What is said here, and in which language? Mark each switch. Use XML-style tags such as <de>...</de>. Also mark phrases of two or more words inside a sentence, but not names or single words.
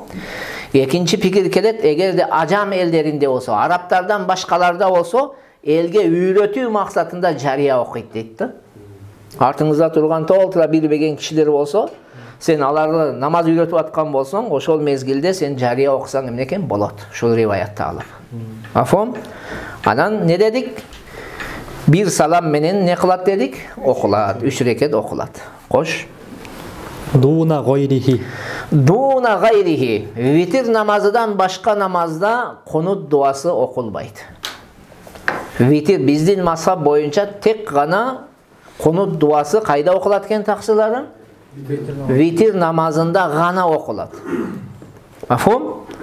<ky>Экинчи пикир келет, эгерде ажам элдеринде болсо, арабтардан башкаларда болсо, элге үйрөтүү максатында жария окуйт дейт да. Артыңызда турган толтура билбеген кишилер болсо, Sen аларды намаз үйрөтүп аткан болсоң, ошол мезгилде сен жария окусаң эмне экен болот. Ушул риваятты алып. Мафхум? Анан не дедик? Bir salam менен не кылат дедик? Окулат. 3 рекет окулат. Кош.</ky> <ar>دون غيره. دون غيره.</ar> <ky>Витир намазыдан башка намазда конут дуасы окулбайт. Витир биздин мазхаб боюнча тек гана конут дуасы кайда окулат экен таксыларым? Витир намазында гана окулат. Мафхум?</ky>